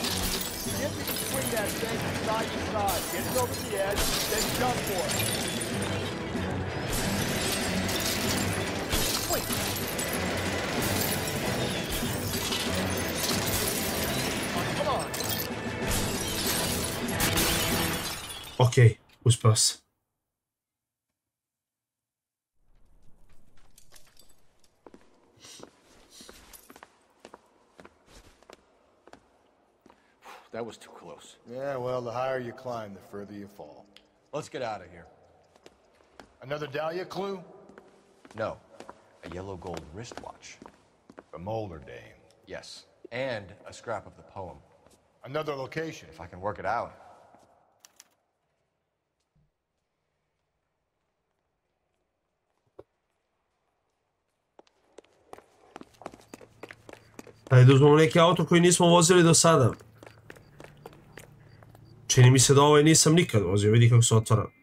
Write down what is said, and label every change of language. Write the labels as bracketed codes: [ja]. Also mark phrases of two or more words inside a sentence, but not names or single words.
[en] See if you can swing that thing from side to side. Get it over the edge, then jump for it. Wait. Come on. [sr] Okej, uspeo sam. [en] That was too close. Yeah, well, the higher you climb, the further you fall. Let's get out of here. Another Dahlia clue? No. A yellow gold wristwatch. The Molder dame. Yes. And a scrap of the poem. Another location. If I can work it out. [sr] Ajde uzmemo neki auto koji nismo vozili do sada. Čini mi se da ovaj nisam nikad vozio, vidi kako se otvara.